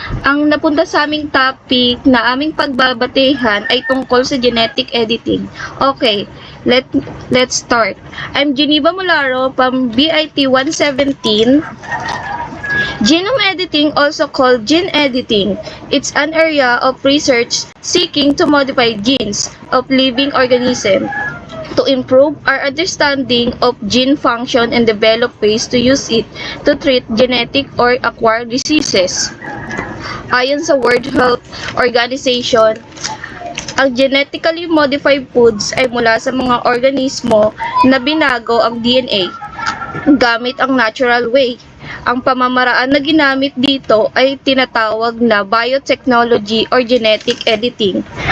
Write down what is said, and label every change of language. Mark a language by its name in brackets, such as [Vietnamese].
[Filipino] Ang napunta sa aming topic na aming pagbabatehan ay tungkol sa genetic editing. [English] Okay, let's start. I'm Geneva Molaro from BIT 117. Genome editing, also called gene editing, it's an area of research seeking to modify genes of living organisms to improve our understanding of gene function and develop ways to use it to treat genetic or acquired diseases. [Filipino] Ayon sa World Health Organization, ang genetically modified foods ay mula sa mga organismo na binago ang DNA gamit ang natural way. Ang pamamaraan na ginamit dito ay tinatawag na biotechnology [English] or genetic editing.